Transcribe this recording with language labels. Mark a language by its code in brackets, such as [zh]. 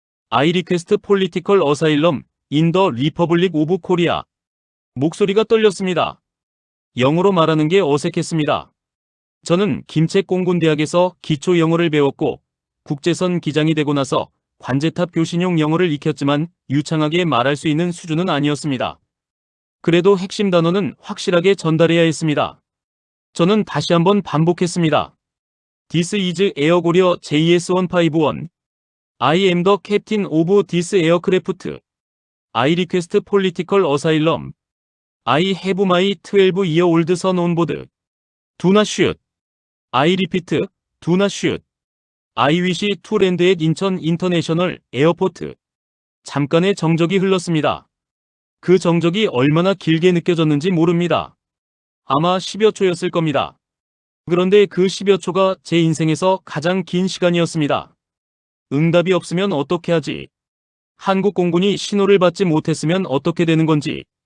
[en] I request political asylum in the Republic of Korea. [ko] 목소리가 떨렸습니다. 영어로 말하는 게 어색했습니다. 저는 김책공군대학에서 기초 영어를 배웠고 국제선 기장이 되고 나서 관제탑 교신용 영어를 익혔지만 유창하게 말할 수 있는 수준은 아니었습니다. 그래도 핵심 단어는 확실하게 전달해야 했습니다. 저는 다시 한번 반복했습니다. [en] This is Air Korea JS151. I am the captain of this aircraft. I request political asylum. I have my 12-year-old son on board. Do not shoot. I repeat, do not shoot. I wish to land at 인천 인터내셔널 에어포트. [ko] 잠깐의 정적이 흘렀습니다. 그 정적이 얼마나 길게 느껴졌는지 모릅니다. 아마 10여 초였을 겁니다. 그런데 그 10여 초가 제 인생에서 가장 긴 시간이었습니다. 응답이 없으면 어떻게 하지? 한국 공군이 신호를 받지 못했으면 어떻게 되는 건지.